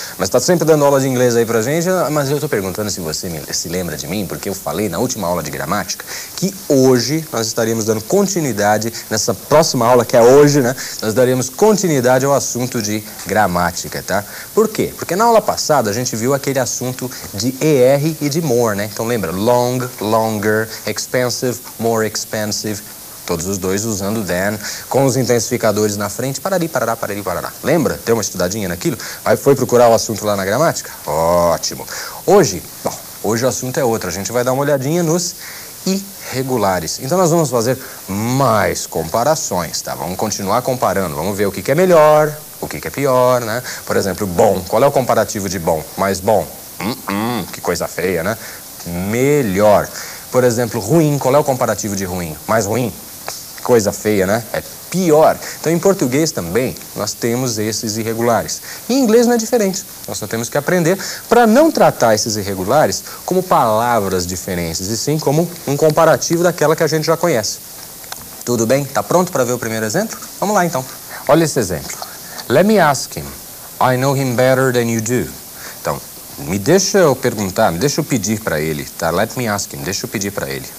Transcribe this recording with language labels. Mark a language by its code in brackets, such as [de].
[pt] Mas tá sempre dando aula de inglês aí pra gente. Mas eu tô perguntando se você se lembra de mim, porque eu falei na última aula de gramática que hoje nós estaríamos dando continuidade, nessa próxima aula que é hoje, né? Nós daríamos continuidade ao assunto de gramática, tá? Por quê? Porque na aula passada a gente viu aquele assunto de ER e de more, né? Então lembra? Long, longer, expensive, more expensive. Todos os dois usando than, com os intensificadores na frente, parari, parará, parari, parará. Lembra? Deu uma estudadinha naquilo? Aí foi procurar o assunto lá na gramática? Ótimo. Hoje o assunto é outro. A gente vai dar uma olhadinha nos irregulares. Então nós vamos fazer mais comparações, tá? Vamos continuar comparando. Vamos ver o que é melhor, o que é pior, né? Por exemplo, bom. Qual é o comparativo de bom? Mais bom? Que coisa feia, né? Melhor. Por exemplo, ruim. Qual é o comparativo de ruim? Mais ruim? Coisa feia, né? É pior. Então, em português também, nós temos esses irregulares. E em inglês não é diferente. Nós só temos que aprender para não tratar esses irregulares como palavras diferentes, e sim como um comparativo daquela que a gente já conhece. Tudo bem? Tá pronto para ver o primeiro exemplo? Vamos lá, então. Olha esse exemplo. [en] Let me ask him. I know him better than you do. [pt] Então, me deixa eu perguntar, me deixa eu pedir para ele, tá? [en] Let me ask him, [pt] deixa eu pedir para ele.